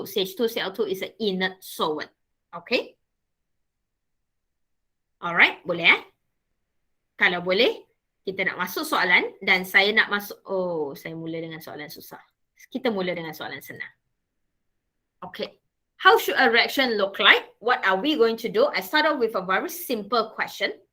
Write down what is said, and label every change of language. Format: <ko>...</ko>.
<en>CH2Cl2 is an inert solvent. Okay?</en> <ms>Alright, boleh Kalau boleh, kita nak masuk soalan dan saya nak masuk, saya mula dengan soalan susah. Kita mula dengan soalan senang. Okay.</ms> <en>How should a reaction look like? What are we going to do? I start off with a very simple question.</en>